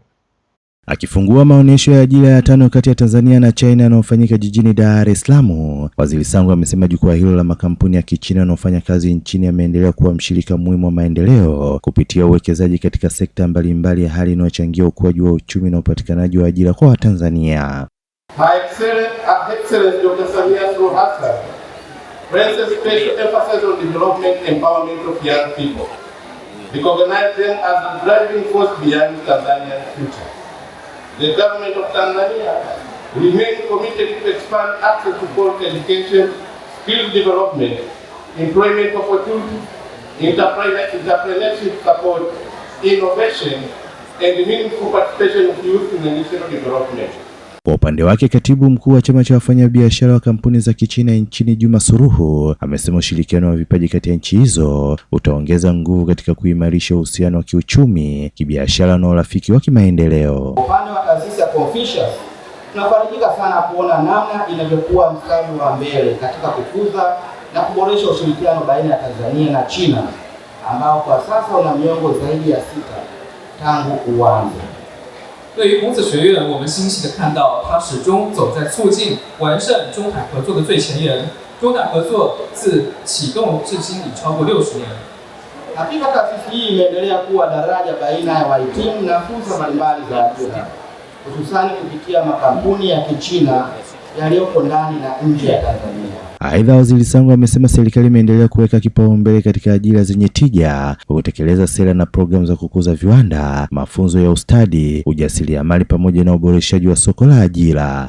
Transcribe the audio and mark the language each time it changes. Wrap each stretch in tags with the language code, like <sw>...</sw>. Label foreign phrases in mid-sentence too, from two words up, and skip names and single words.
<sw>Akifungua maonesho ya ajira ya 5 kati ya Tanzania na China yanayofanyika jijini Dar es Salaam, Waziri Sangu amesema jukwaa hilo la makampuni ya Kichina yanayofanya kazi nchini yameendelea kuwa mshirika muhimu wa maendeleo kupitia uwekezaji katika sekta mbalimbali ya hali inayochangia ukuaji wa uchumi na upatikanaji wa ajira kwa Watanzania.</sw> <en>My Excellency Dr. Samia Suluhu Hassan places special emphasis on development and empowerment of young people, recognize them as the driving force behind Tanzania's future. The government of Tanzania remains committed to expand access to quality education, skill development, employment opportunities, entrepreneurship support, innovation, and meaningful participation of youth in national development.</en> <sw>Kwa upande wake, katibu mkuu wa chama cha wafanyabiashara wa kampuni za Kichina nchini Juma Suruhu amesema ushirikiano wa vipaji kati ya nchi hizo utaongeza nguvu katika kuimarisha uhusiano wa kiuchumi, kibiashara na urafiki wa kimaendeleo. Upande wa taasisi ya Confucius, tunafarijika sana kuona namna inavyokuwa mstari wa mbele katika kukuza na kuboresha ushirikiano baina ya Tanzania na China ambao kwa sasa una miongo zaidi ya 6 tangu uanze.</sw> <zh>对于孔子学院，我们欣喜地看到它始终走在促进完善中海合作的最前沿。中海合作自启动至今已超过60年。</zh> <sw>Hakika taasisi hii imeendelea kuwa daraja baina ya wahitimu na fursa mbalimbali za ajira, hususani kupitia makampuni ya Kichina yaliyoko ndani na nje ya Tanzania. Aidha, Waziri Sangu amesema serikali imeendelea kuweka kipaumbele katika ajira zenye tija kwa kutekeleza sera na programu za kukuza viwanda, mafunzo ya ustadi, ujasiriamali pamoja na uboreshaji wa soko la ajira.</sw>